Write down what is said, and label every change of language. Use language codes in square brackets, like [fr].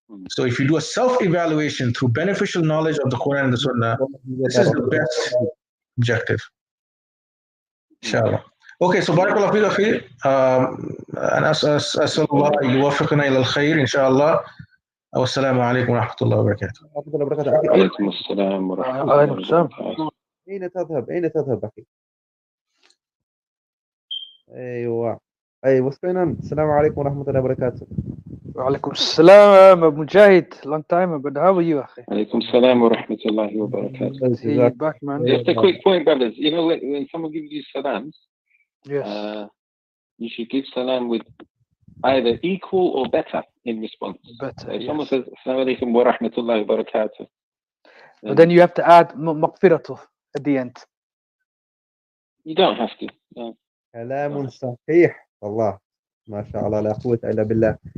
[en] So if you do a self-evaluation through beneficial knowledge of the Quran and the Sunnah, this is the best objective. Inshallah. Okay, so barakallahu feek akhi. [ar] أنا أسأل الله أن يوفقنا إلى الخير إن شاء الله. والسلام عليكم ورحمة الله وبركاته. وعليكم السلام ورحمة الله وبركاته. أين تذهب أخي؟ أيوة. [en] What's going on? [ar] السلام عليكم ورحمة الله وبركاته. وعليكم السلام أبو مجاهد. [en] Long time, but how are you [ar] أخي? عليكم السلام ورحمة الله وبركاته. [en] Hey, back, man. Just a quick point, brothers. When someone gives you salams, Yes. You should give salam with either equal or better in response. Better, if yes. someone says assalamu alaikum wa rahmatullahi wa barakatuh, But then you have to add مغفرته at the end. You don't have to. No. [ar] كلام صحيح والله ما شاء الله لا قوة إلا بالله.